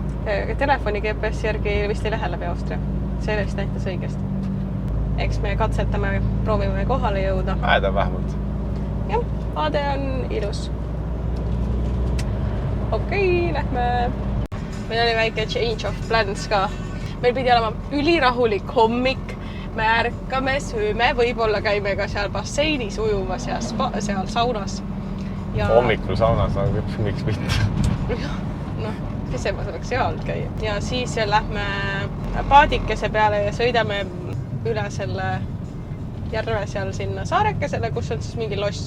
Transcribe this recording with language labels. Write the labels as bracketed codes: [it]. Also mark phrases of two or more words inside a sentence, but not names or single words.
[et] Telefoni GPS järgi vist ei lähe läbi Austria. See vist näitas õigesti. Eks me katsetame, proovime kohale jõuda. Äeda vähemalt. Jah, vaade on ilus. Okei, lähme. Meil oli väike [en] change of plans [et] ka. Meil pidi olema ülirahulik hommik. Me ärkame, sööme, võib-olla käime ka seal basseinis ujumas ja seal saunas. Ja... Hommikul saunas, aga miks mitte? Pisemas oleks hea olnud käia. Ja siis lähme paadikese peale ja sõidame üle selle järve seal sinna saarekesele, kus on siis mingi loss.